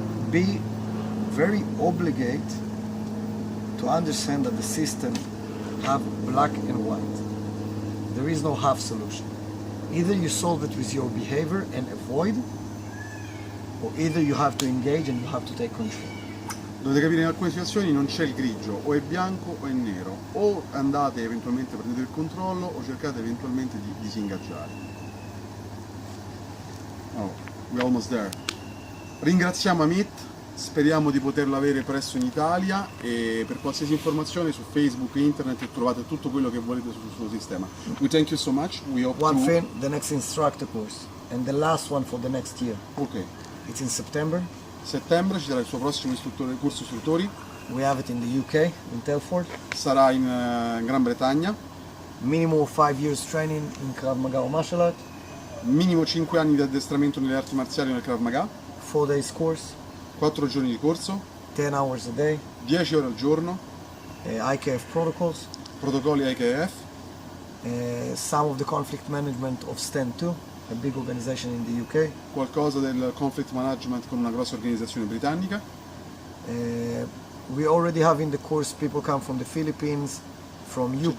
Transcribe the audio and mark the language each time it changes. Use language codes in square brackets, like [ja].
[en] Be very obligate to understand that the system have black and white. There is no half solution. Either you solve it with your behavior and avoid, or either you have to engage and you have to take control. [it] Dovete capire, in alcune situazioni non c'è il grigio, o è bianco o è nero, o andate eventualmente a prendere il controllo o cercate eventualmente di disingaggiare. [en] Oh, we're almost there. [it] Ringraziamo Amit, speriamo di poterlo avere presto in Italia, e per qualsiasi informazione su Facebook e internet trovate tutto quello che volete sul suo sistema. [en] We thank you so much. We hope One thing, the next instructor course, and the last one for the next year. Ok. It's in September. [it] Settembre ci sarà il suo prossimo corso istruttori. [en] We have it in the UK, in Telford. [it] Sarà in Gran Bretagna. [en] Minimum of 5 years training in Krav Maga or martial art. [it] Minimo 5 anni di addestramento nelle arti marziali nel Krav Maga. [en] 4 days course. [it] 4 giorni di corso. [en] 10 hours a day. [it] 10 ore al giorno. [en] IKF protocols. [it] Protocolli IKF. [en] Some of the conflict management of STEM 2, a big organization in the UK. [it] Qualcosa del conflict management con una grossa organizzazione britannica. [en] We already have in the course people come from the Philippines, from UK,